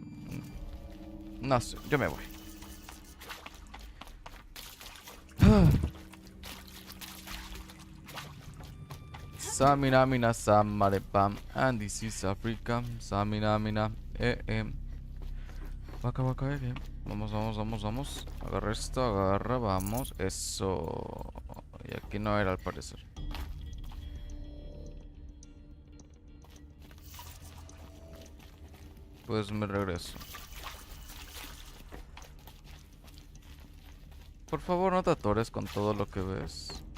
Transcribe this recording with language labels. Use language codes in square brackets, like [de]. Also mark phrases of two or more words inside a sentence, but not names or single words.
[es] No sé, yo me voy. Samina mina samarepam, [en] and this is Africa. Samina mina, Waka waka, [es] Vamos, vamos, vamos, vamos. Agarra esto, agarra, vamos. Eso. Y aquí no era al parecer. Pues me regreso. Por favor, no te atores con todo lo que ves.